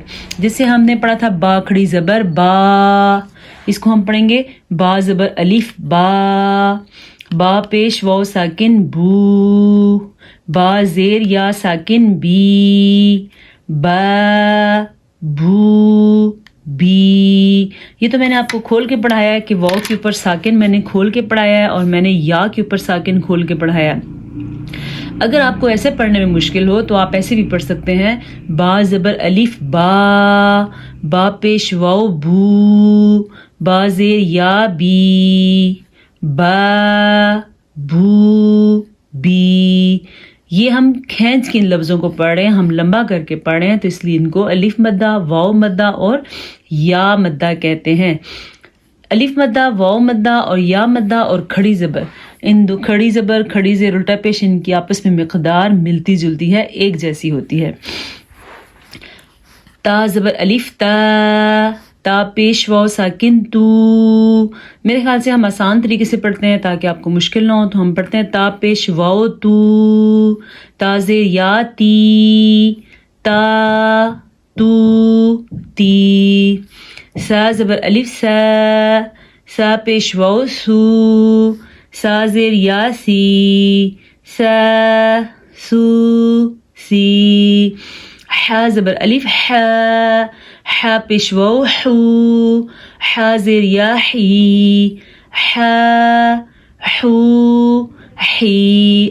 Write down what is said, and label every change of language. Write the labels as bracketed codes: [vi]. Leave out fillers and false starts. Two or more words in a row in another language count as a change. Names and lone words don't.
[ur] جیسے ہم نے پڑھا تھا با کھڑی زبر با، اس کو ہم پڑھیں گے با زبر الف با، با پیش واو ساکن بو، با زیر یا ساکن بی، با بو بی. یہ تو میں نے آپ کو کھول کے پڑھایا ہے کہ واو کے اوپر ساکن میں نے کھول کے پڑھایا ہے اور میں نے یا کے اوپر ساکن کھول کے پڑھایا ہے. اگر آپ کو ایسے پڑھنے میں مشکل ہو تو آپ ایسے بھی پڑھ سکتے ہیں. با زبر الف با، با پیش واو بو، با زیر یا بی، با بو بی. یہ ہم کھینچ کے ان لفظوں کو پڑھ رہے ہیں، ہم لمبا کر کے پڑھ رہے ہیں، تو اس لیے ان کو الف مدہ، واو مدہ اور یا مدہ کہتے ہیں. الف مدہ، واو مدہ اور یا مدہ اور کھڑی زبر، ان دو کھڑی زبر کھڑی زیر الٹا پیش، ان کی آپس میں مقدار ملتی جلتی ہے، ایک جیسی ہوتی ہے. تا زبر الف تا، تا پیش واو ساکن تو. میرے خیال سے ہم آسان طریقے سے پڑھتے ہیں تاکہ آپ کو مشکل نہ ہو، تو ہم پڑھتے ہیں تا پیش واو تو، تا زیر یا تی، تا تو تی. سا زبر الف سا، سا پیش واو سو، سا زیر یا سی، سا سو سی. حا زبر الف حا، حا پیش واو حو، حا زیر یا حی، حا حو حی.